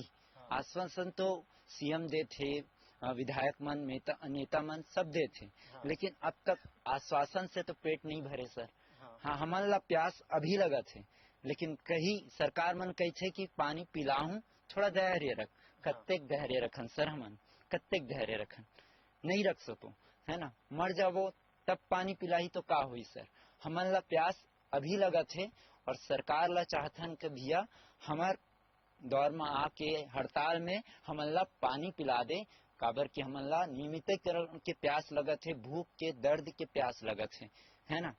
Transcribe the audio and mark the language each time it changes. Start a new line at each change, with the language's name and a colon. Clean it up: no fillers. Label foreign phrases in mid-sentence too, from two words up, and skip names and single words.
Chhattisgarhi: आश्वासन तो सीएम दे थे, विधायक मन नेता मन सब दे थे, लेकिन अब तक आश्वासन से तो पेट नहीं भरे सर। हाँ हमारा प्यास अभी लगा थे, लेकिन कहीं सरकार मन कही थे कि पानी पिलाऊं, थोड़ा धैर्य रख। कत्तेक धैर्य रखन सर, हमन कत्तेक धैर्य रखन, नहीं रख सको है ना, मर जावो तब पानी पिलाई तो का हुई सर। हमन ला प्यास अभी लगा थे और सरकार ला चाहथन कि भैया हमार दौर में आके हड़ताल में हमन ला पानी पिला दे, काबर की हमन ला नियमितीकरण के प्यास लगत है, भूख के दर्द के प्यास लगत है ना।